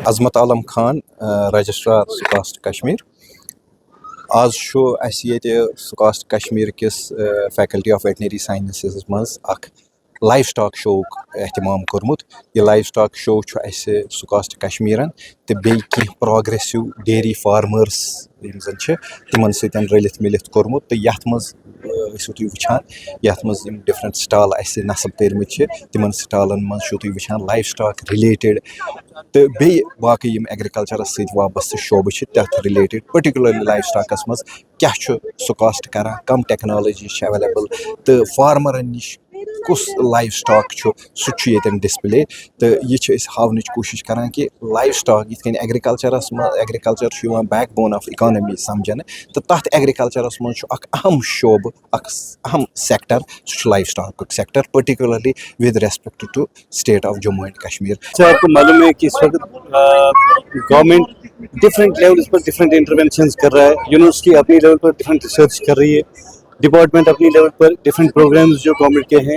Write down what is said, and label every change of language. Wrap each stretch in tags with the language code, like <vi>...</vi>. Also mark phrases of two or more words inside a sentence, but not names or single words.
<ks>अजमत आलम खान, रजिस्ट्रार स्कॉस्ट कश्मीर। आज स्कॉस्ट कश्मीर किस</ks> <en>faculty of veterinary sciences</en> <ks>मज</ks> <en>live stock show</en> <ks>एहतमाम कोर्मुत। ये</ks> <en>live stock show</en> <ks>स्कॉस्ट कश्मीरन तो बेई</ks> <en>progressive dairy farmers</en> <ks>तिमन सतन रलित मिलित कोर्मुत। तो यथ मज तुम वुचान यथ मज</ks> <en>different stall</en> <ks>नस्ब कर्मित तिमन स्टॉलन मज तुम वुचान</ks> <en>live stock related</en> <ks>तो बे बाकी एग्रीकल्चरस सत वाबस्त शोब तथ रिलेटेड,</ks> <en>particularly live</en> <ks>स्टॉकस मज क्या स्कॉस्ट कर, कम</ks> <en>technology available,</en> <ks>तो फार्मरन नश कुस</ks> <en>live stock</en> <ks>सह डिस्प्ले। तो ये हावन कोशिश करान कि</ks> <en>live stock</en> <ks>ये एग्रीकल्चरस</ks> <en>agriculture backbone of economy</en> <ks>समझन, तो तथ एग्रीकल्चरस मज अहम शोब, अहम सेक्टर सह</ks> <en>live stock sector, particularly with respect to State of Jammu and Kashmir.</en> <hi>आपको मालूम है कि इस वक्त गवर्नमेंट</hi> <en>different levels</en> <hi>पर</hi> <en>different interventions</en> <hi>कर रहा है, यूनिवर्सिटी अपनी लेवल पर</hi> <en>different research</en> <hi>कर रही है, डिपार्टमेंट अपनी लेवल पर</hi> <en>different programs</en> <hi>जो गवर्नमेंट के हैं।</hi>